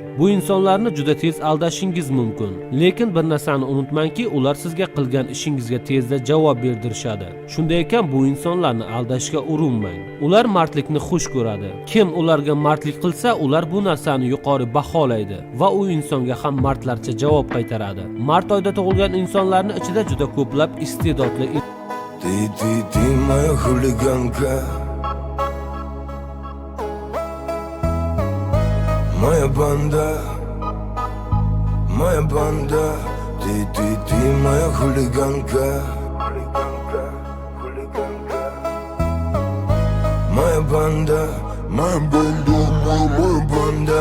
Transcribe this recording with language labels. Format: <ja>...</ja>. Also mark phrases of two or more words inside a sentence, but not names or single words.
<uz>Bu insonlarni juda tez aldashingiz mumkin. Lekin bir narsani unutmangki, ular sizga qilgan ishingizga tezda javob berdirishadi. Shunday ekan, bu insonlarni aldashga urinmang. Ular martlikni xush ko'radi. Kim ularga martlik qilsa, ular bu narsani yuqori baholaydi va u insonga ham martlarcha javob qaytaradi. Mart oyida tug'ilgan insonlarning ichida juda ko'plab iste'dodli</uz> <ru>Ты моя хулиганка, моя банда, ты моя хулиганка, моя банда, моя банда.</ru>